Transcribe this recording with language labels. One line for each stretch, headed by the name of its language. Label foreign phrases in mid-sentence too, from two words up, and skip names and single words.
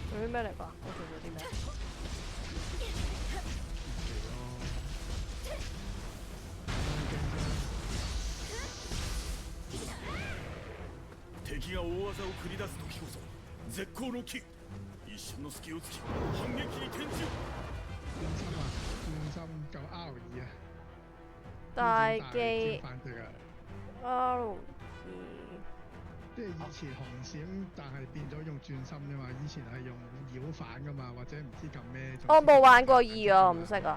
Cantonese: 咩嚟㗎？我做咗啲咩？
Japanese: 敵が大技を繰り出す時こそ絶好の機。一瞬の隙を突き反撃に転じよ。
Cantonese: 轉心啊！轉心夠 R 2啊！
Japanese: 大機機
Cantonese: 反擊啊！ R2，即係以前紅閃，但係變咗用轉心啫嘛。以前係用繞反噶嘛，或者唔知撳咩。我冇玩過2啊，我唔識啊。